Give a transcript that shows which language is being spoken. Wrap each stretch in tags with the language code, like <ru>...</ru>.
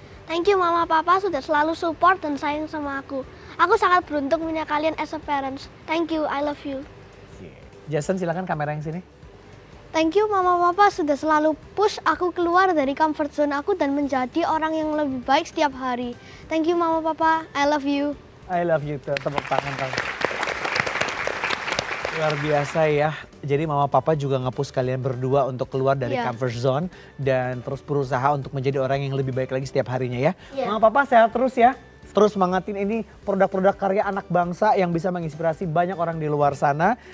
<en>Thank you</en> <id>mama papa sudah selalu support dan sayang sama aku. Aku sangat beruntung punya kalian</id> <en>as a parents. Thank you, I love you.</en> <id>Jason silakan kamera yang sini.</id> <en>Thank you</en> <id>mama papa sudah selalu push aku keluar dari comfort zone aku dan menjadi orang yang lebih baik setiap hari.</id> <en>Thank you mama papa, I love you. I love you too,</en> <id>tepuk tangan kamu. Luar biasa ya. Jadi mama papa juga nge-push kalian berdua untuk keluar dari comfort zone dan terus berusaha untuk menjadi orang yang lebih baik lagi setiap harinya ya. Mama papa sehat terus ya. Terus semangatin ini produk-produk karya anak bangsa yang bisa menginspirasi banyak orang di luar sana.</id>